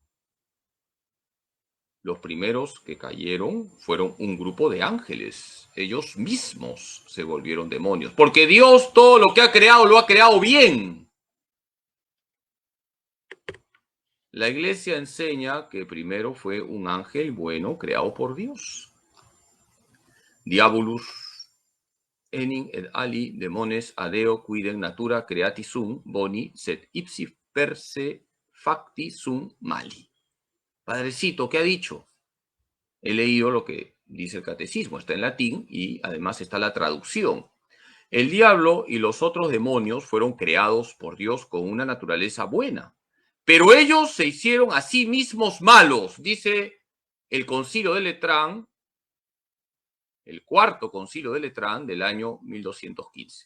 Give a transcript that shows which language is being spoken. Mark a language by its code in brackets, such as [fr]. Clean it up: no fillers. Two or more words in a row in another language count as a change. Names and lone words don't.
[es] Los primeros que cayeron fueron un grupo de ángeles. Ellos mismos se volvieron demonios. Porque Dios todo lo que ha creado lo ha creado bien. La iglesia enseña que primero fue un ángel bueno creado por Dios. [la] Diabolus enim et ali demones adeo quidem natura creati sum boni sed ipsi perse facti sum mali. [es] Padrecito, ¿qué ha dicho? He leído lo que dice el catecismo, está en latín y además está la traducción. El diablo y los otros demonios fueron creados por Dios con una naturaleza buena, pero ellos se hicieron a sí mismos malos, dice el Concilio de Letrán, el cuarto Concilio de Letrán del año 1215.